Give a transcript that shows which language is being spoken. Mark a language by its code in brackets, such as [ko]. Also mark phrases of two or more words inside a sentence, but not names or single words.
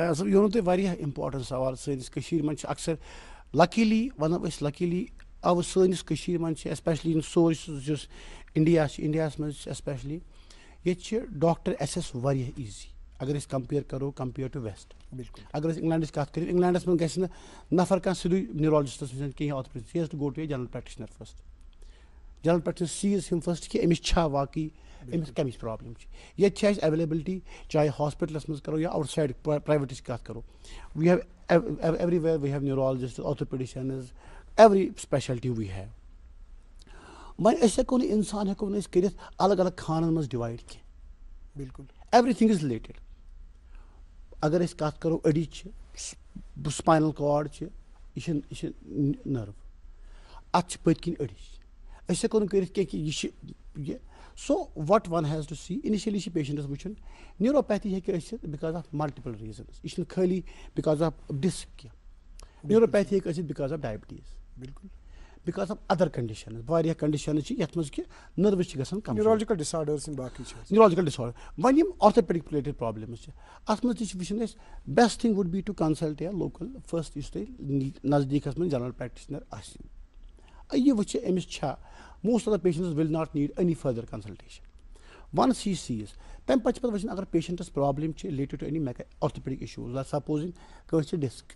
[ks] فیاض صٲب یہِ ووٚنوٕ تۄہہِ واریاہ اِمپاٹَنٹ سوال سٲنِس کٔشیٖرِ منٛز چھِ اَکثر لَکیلی وَنو أسۍ لَکیلی آوٕ سٲنِس کٔشیٖرِ منٛز چھِ ایسپیشلی یِم سورسٕز یُس اِنڈیا چھِ اِنڈیاہَس منٛز چھِ ایسپیشلی ییٚتہِ چھِ [en] doctor access [ks] واریاہ ایٖزی اگر أسۍ کَمپِیَر کَرو [en] compare to west [ks] بِلکُل اگر أسۍ اِنگلینڈٕچ کَتھ کٔرِو اِنگلینڈَس منٛز گژھِ نہٕ نفر کانٛہہ سیوٚدُے نیوٗرالجِسٹَس نِش کِہیٖنۍ [en] orthopedic he has to go to a general practitioner first general practitioner sees him first [ks] کہِ أمِس چھا واقعی أمِس کَمِچ پرٛابلِم چھِ ییٚتہِ چھِ اَسہِ ایویلیبلٹی چاہے ہاسپِٹلَس منٛز کَرو یا [en] outside [ks] پرٛایویٹٕچ کَتھ کَرو [en] we have everywhere we have neurologist orthopedicians every specialty we have [ks] وۄنۍ أسۍ ہٮ۪کو نہٕ اِنسان ہٮ۪کو نہٕ أسۍ کٔرِتھ الگ الگ خانَن منٛز ڈِوایڈ کینٛہہ بِلکُل [en] everything is related [ks] اگر أسۍ کَتھ کَرو أڑِج چھِ [en] spinal cord [ks] چھِ یہِ چھِ نٔرٕو اَتھ چھِ پٔتۍ کِنۍ أڑِج أسۍ ہٮ۪کو نہٕ کٔرِتھ کینٛہہ کہِ یہِ چھِ یہِ [en] so what one has to see initially [ks] چھِ پیشنٹَس وٕچھُن نیوٗروپیتھی ہیٚکہِ ٲسِتھ [en] because of multiple reasons [ks] یہِ چھِنہٕ خٲلی [en] because of disc [ks] کینٛہہ نیوٗروپیتھی ہیٚکہِ ٲسِتھ [en] because of diabetes [ks] بِلکُل [en] because of other conditions [ks] واریاہ کَنڈِشَنٕز چھِ یَتھ منٛز کہِ نٔروٕز چھِ گژھان کَم [en] neurological disorders [ks] یِم باقٕے چھِ [en] neurological disorder [ks] وۄنۍ یِم [en] orthopedic related problems [ks] چھِ اَتھ منٛز تہِ چھِ وٕچھُن اَسہِ [en] best thing would be to consult a local first [ks] یُس تۄہہِ نزدیٖکَس منٛز [en] general practitioner [ks] آسہِ یہِ وٕچھِ أمِس چھا [en] most of the patients will not need any further consultation once he sees [ks] تَمہِ پَتہٕ چھِ پَتہٕ وٕچھُن اگر پیشنٹَس پرٛابلِم چھِ [en] related to any orthopedic issues supposing [ks] کٲنٛسہِ چھِ